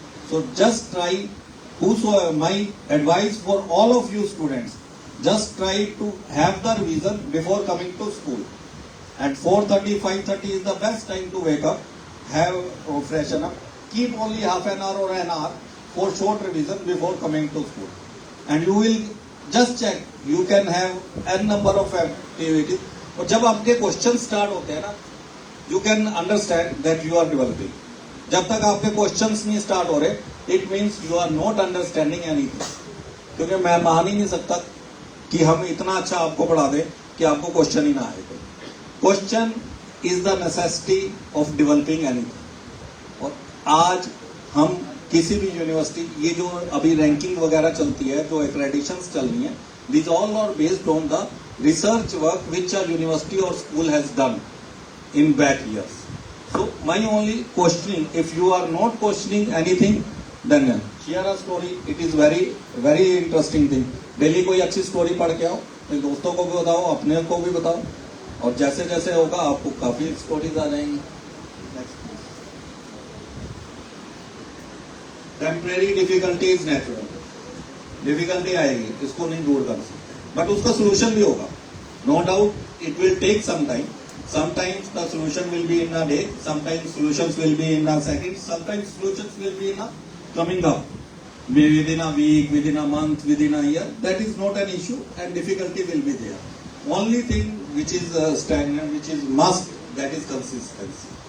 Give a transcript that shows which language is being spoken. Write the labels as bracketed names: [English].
[English] So just try, my advice for all of you students, just try to have the revision before coming to school. At 4:30, 5:30 is the best time to wake up, have freshen up, keep only half an hour or an hour for short revision before coming to school. And you will just check, you can have n number of activities. [Hindi] और जब आपके question start होते हैं ना, [English] you can understand that you are developing. [Hindi] जब तक आपके questions नहीं स्टार्ट हो रहे, [English] it means you are not understanding anything. [Hindi] क्योंकि मैं मान ही नहीं सकता कि हम इतना अच्छा आपको पढ़ा दें कि आपको क्वेश्चन ही ना आए. [English] Question is the necessity of developing anything. [Hindi] और आज हम किसी भी यूनिवर्सिटी, ये जो अभी रैंकिंग वगैरह चलती है, जो एक्रेडिशंस चल रही हैं, [English] these all are based on the research work which a university or school has done in back years. So my only questioning, if you are not questioning anything, Daniel, share a story. It is very interesting thing. [Hindi] Daily कोई अच्छी story पढ़ के आओ, अपने दोस्तों को भी बताओ, अपने को भी बताओ, और जैसे जैसे होगा आपको काफी स्टोरीज आ जाएंगी. [English] Temporary difficulty is natural. [Hindi] Difficulty आएगी, इसको नहीं दूर कर सकते, बट उसका सोल्यूशन भी होगा. [English] No doubt it will take some time. Sometimes the solution will be in a day, sometimes solutions will be in a second, sometimes solutions will be in a coming up. Within a week, within a month, within a year, that is not an issue, and difficulty will be there. Only thing which is stagnant, which is must, that is consistency.